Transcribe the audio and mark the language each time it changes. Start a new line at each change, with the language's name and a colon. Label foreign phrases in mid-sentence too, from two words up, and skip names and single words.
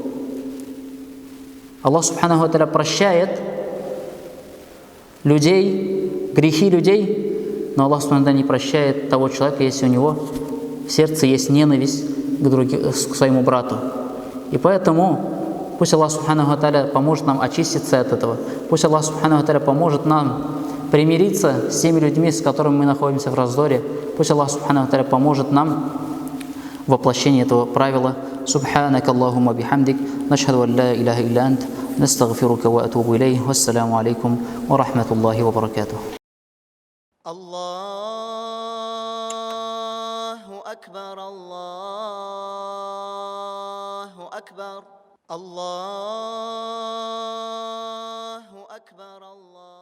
Russian: Аллах
Arabic: سبحانه وتعالى
Russian: прощает людей, грехи людей, но Аллах
Arabic: سبحانه وتعالى
Russian: не прощает того человека, если у него в сердце есть ненависть к своему брату. И поэтому пусть Аллах
Arabic: سبحانه وتعالى
Russian: поможет нам очиститься от этого. Пусть Аллах
Arabic: سبحانه وتعالى
Russian: поможет нам примириться с теми людьми, с которыми мы находимся в раздоре. Пусть Аллах
Arabic: سبحانه وتعالى
Russian: поможет нам в воплощении этого правила.
Arabic: سبحانك اللهم وبحمدك، أشهد أن لا إله إلا أنت، أستغفرك وأتوب إليك. والسلام عليكم ورحمة الله وبركاته. الله أكبر، الله أكبر، الله أكبر.